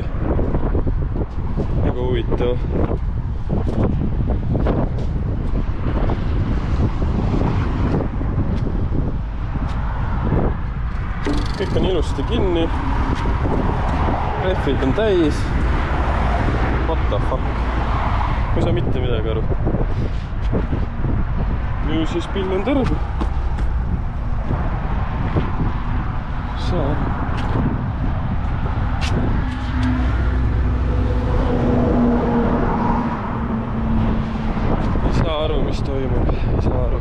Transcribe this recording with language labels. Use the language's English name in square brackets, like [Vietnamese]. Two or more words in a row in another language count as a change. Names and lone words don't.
[Estonian] Väga huvitav. Kõik on ilusti kinni. Rehvid on täis. [English] What the fuck? [Estonian] Ma ei saa mitte midagi aru. Ju siis pill on tõrgu. Saa. Ei saa aru, mis toimub. Ei saa aru.